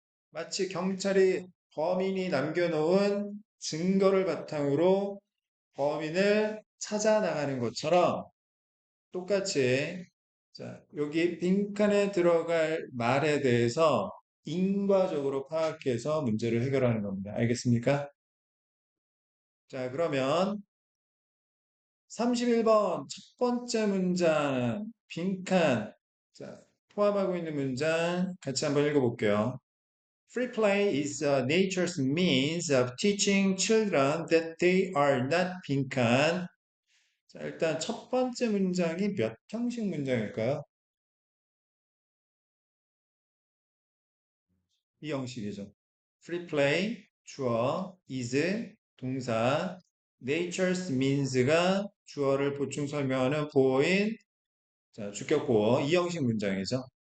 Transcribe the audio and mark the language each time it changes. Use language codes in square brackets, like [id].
[ko] 마치 경찰이 범인이 남겨놓은 증거를 바탕으로 범인을 찾아 나가는 것처럼 똑같이 자, 여기 빈칸에 들어갈 말에 대해서 인과적으로 파악해서 문제를 해결하는 겁니다. 알겠습니까? 자, 그러면 31번 첫 번째 문장 빈칸 자, 포함하고 있는 문장 같이 한번 읽어볼게요. [en] Free play is nature's means of teaching children that they are not [ko] 빈칸. 자, 일단 첫 번째 문장이 몇 형식 문장일까요? 이 형식이죠. Free play, 주어, is, 동사, nature's means가 주어를 보충 설명하는 보어인 자, 주격 보어 이 형식 문장이죠.